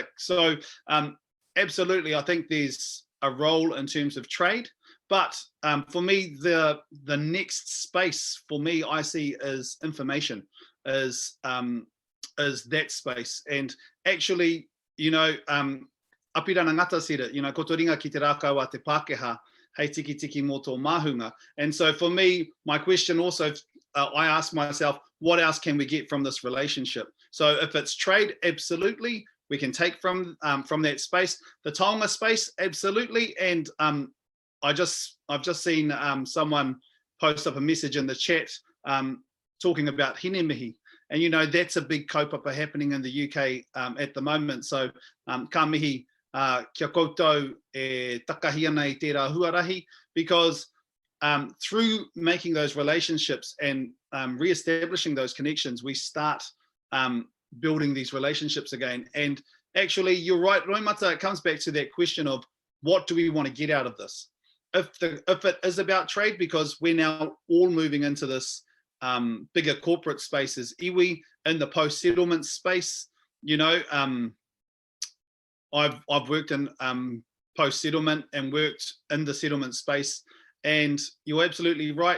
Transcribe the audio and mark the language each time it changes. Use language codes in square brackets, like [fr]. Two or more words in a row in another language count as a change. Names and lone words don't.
[en] So absolutely, I think there's a role in terms of trade. But for me, the next space for me, I see is information, is that space. And actually, you know, Apirana Ngata said it, you know, [mi] ko tō ringa ki te rākau a te Pākehā, hei tiki tiki mō tō mahunga. [en] And so for me, my question also, I ask myself, what else can we get from this relationship? So if it's trade, absolutely, we can take from that space. The taonga space, absolutely. And I've just seen someone post up a message in the chat talking about [mi] hine mihi. [en] And, you know, that's a big kaupapa happening in the UK at the moment. [mi] So ka mihi kia koutou e takahi ana I tērā huarahi, [en] because through making those relationships and re-establishing those connections, we start building these relationships again. And actually, you're right, Roimata, it comes back to that question of what do we want to get out of this? If it is about trade, because we're now all moving into this bigger corporate spaces, iwi in the post-settlement space, you know, I've worked in post-settlement and worked in the settlement space, and you're absolutely right.